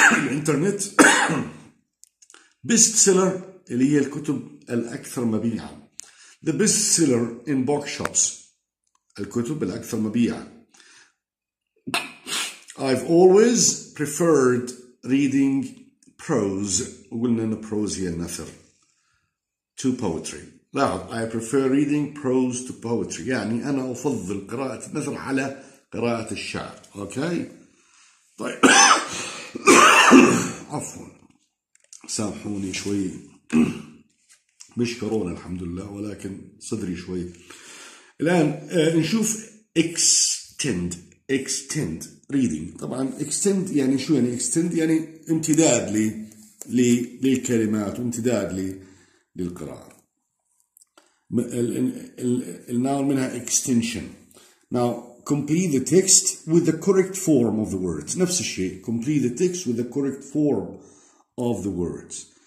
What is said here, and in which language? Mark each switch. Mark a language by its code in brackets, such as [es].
[ar] الانترنت بيست سيلر اللي هي الكتب الأكثر مبيعا. [en] The best seller in bookshops [ar] الكتب الأكثر مبيعا. [en] I've always preferred reading prose. [ar] وقلنا إن prose هي النثر [en] to poetry. [ar] لاحظ [en] I prefer reading prose to poetry [ar] يعني أنا أفضل قراءة النثر على قراءة الشعر. أوكي طيب عفوا سامحوني شوي مش كورونا الحمد لله ولكن صدري شوي. الآن نشوف extend reading. طبعا extend يعني شو يعني extend يعني امتداد للكلمات وامتداد للقراءة. النوع منها extension. [en] Now complete the text with the correct form of the words. [ar] نفس الشيء [en] complete the text with the correct form of the words.